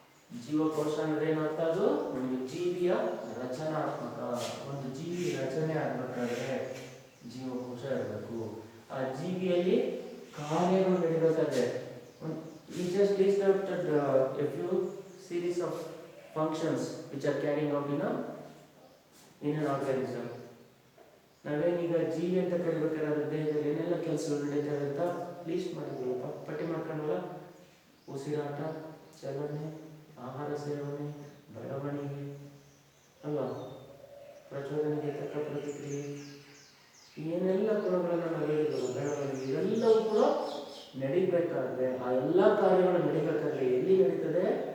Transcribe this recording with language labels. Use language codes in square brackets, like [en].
[kn] ಜೀವಕೋಶ ಅಂದ್ರೆ ಏನಂತ, ಅದು ಒಂದು ಜೀವಿಯ ರಚನಾತ್ಮಕ, ಒಂದು ಜೀವಿ ರಚನೆ ಆಗ್ಬೇಕಾದ್ರೆ ಜೀವಕೋಶ ಇರಬೇಕು. ಆ ಜೀವಿಯಲ್ಲಿ ಕಾರ್ಯಗಳು ನಡೀಬೇಕಾದ್ರೆ [en] we just listed a few series of functions which are carrying out in an organism. [kn] ನಾವೇನೀಗ ಜೀವಿ ಅಂತ ಕರಿಬೇಕಾದ್ರೆ ದೇಹದಲ್ಲಿ ಏನೆಲ್ಲ ಕೆಲಸಗಳು ನಡೀತವೆ ಅಂತ ಲೀಸ್ಟ್ ಮಾಡಿದ್ದೀವಪ್ಪ, ಪಟ್ಟಿ ಮಾಡ್ಕೊಂಡಲ್ಲ. ಉಸಿರಾಟ, ಚಲನೆ, ಆಹಾರ ಸೇವನೆ, ಬೆಳವಣಿಗೆ ಅಲ್ವಾ, ಪ್ರಚೋದನೆಗೆ ತಕ್ಕ ಪ್ರತಿಕ್ರಿಯೆ, ಏನೆಲ್ಲ ಗುಣಗಳನ್ನು ನಾವು ಹೇಳಿದ್ರು, ಬೆಳವಣಿಗೆ, ಇವೆಲ್ಲವೂ ಕೂಡ ನಡಿಬೇಕಾದ್ರೆ, ಆ ಎಲ್ಲ ಕಾರ್ಯಗಳು ನಡಿಬೇಕಾದ್ರೆ ಎಲ್ಲಿ ನಡೀತದೆ?